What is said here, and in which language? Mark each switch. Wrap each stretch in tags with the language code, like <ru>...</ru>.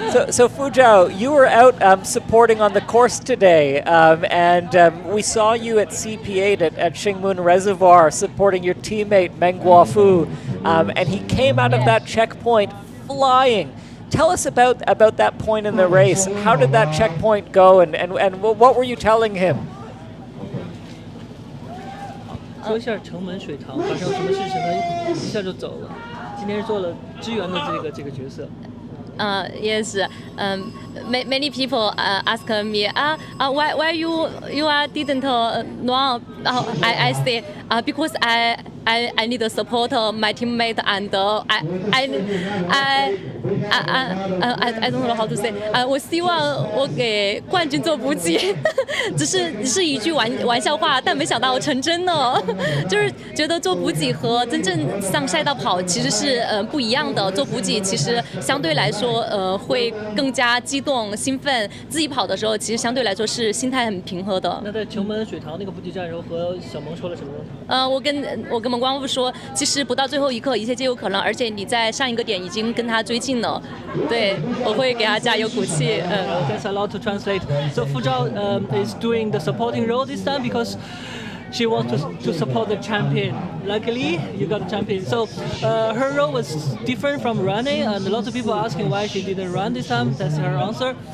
<en>So Fu Zhao, you were out supporting on the course today, and we saw you at CP8 at Xingmun Reservoir supporting your teammate Meng Guangfu, and he came out of that checkpoint flying. Tell us about that point in the race. How did that checkpoint go, and what were you telling him?</en> <zh>说一下城门水塘发生什么事情呢？一下就走了。今天是做了支援的这个角色。</zh> <en>Yes. Many people ask me, why you didn't run? I say because I need to support my teammate and I don't know how to say.</en> <zh>我希望我给冠军做补给，只是一句玩笑话，但没想到成真了。就是觉得做补给和真正上赛道跑其实是不一样的。做补给其实相对来说会更加激动兴奋，自己跑的时候其实相对来说是心态很平和的。那在城门水塘那个补给站的时候和小萌说了什么？我跟蒙光富说，其实不到最后一刻一切皆有可能，而且你在上一个点已经跟他追近了。对，我会给他加油鼓气。</zh> <en>Thanks a lot to translate. So Fu Zhao is doing the supporting role this time because she wants to support the champion. Luckily, you got the champion. So her role was different from running, and a lot of people are asking why she didn't run this time. That's her answer.</en>